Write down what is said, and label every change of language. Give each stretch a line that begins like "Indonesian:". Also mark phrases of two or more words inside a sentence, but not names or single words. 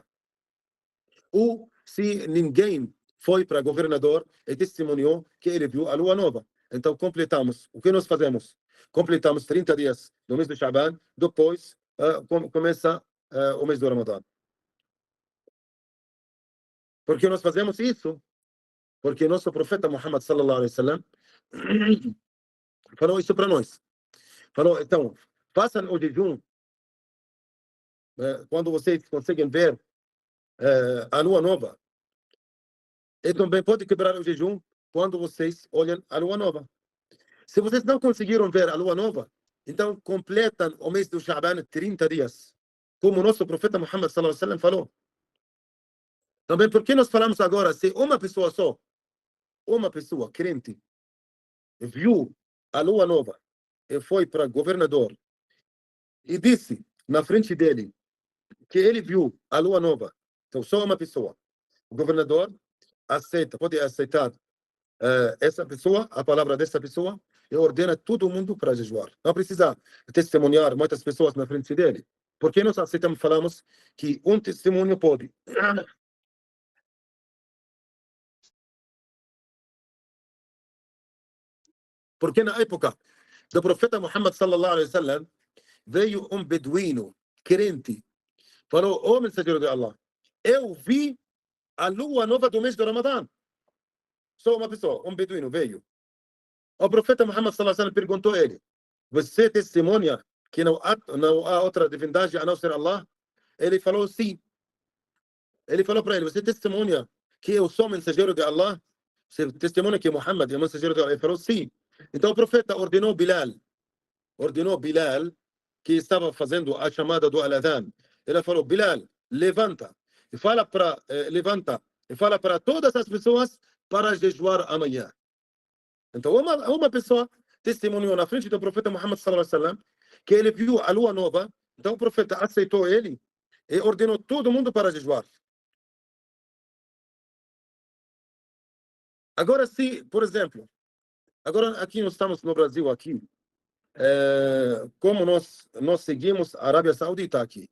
Portuguese: Ou se ninguém foi para governador e testemunhou que ele viu a lua nova. Então, completamos. O que nós fazemos? Completamos 30 dias do mês do Shaban, depois começa o mês do Ramadã. Por que nós fazemos isso? Porque nosso profeta Muhammad
Arabic: صلى الله عليه وسلم
Portuguese: falou isso para nós. Falou, então, façam o jejum quando vocês conseguem ver a lua nova. E também pode quebrar o jejum quando vocês olham a lua nova. Se vocês não conseguiram ver a lua nova, então completam o mês do Shaban 30 dias. Como o nosso profeta Muhammad
Arabic: صلى الله عليه وسلم
Portuguese: falou. Também por que nós falamos agora, se uma pessoa só, uma pessoa crente, viu a lua nova e foi para governador e disse na frente dele que ele viu a lua nova, então só uma pessoa, o governador aceita, pode aceitar essa pessoa, a palavra dessa pessoa, e ordena todo mundo para jejuar. Não precisa testemunhar muitas pessoas na frente dele. Porque nós aceitamos, falamos que um testemunho pode. Porque na época do profeta Muhammad
Arabic: صلى الله عليه وسلم
Portuguese: veio um beduíno crente, falou: "Ô mensageiro de Allah, eu vi a lua nova do mês do Ramadã." Só uma pessoa, um beduíno veio. O profeta Muhammad
Arabic: صلى الله عليه وسلم
Portuguese: perguntou a ele: "Você testemunha que não há outra divindade a não ser Allah?" Ele falou: "Sim." Ele falou para ele: "Você testemunha que eu sou mensageiro de Allah? Você testemunha que Muhammad é mensageiro de Allah?" Ele falou: "Sim." Então o profeta ordenou Bilal, que estava fazendo a chamada do Al-Adhan. Ele falou: "Bilal, levanta e fala para todas as pessoas para jejuar amanhã." Então uma pessoa testemunhou na frente do profeta Muhammad
Arabic: صلى الله عليه وسلم
Portuguese: que ele viu a lua nova. Então o profeta aceitou ele e ordenou todo mundo para jejuar. Agora, se, por exemplo, agora aqui nós estamos no Brasil aqui, como nós seguimos a Arábia Saudita aqui.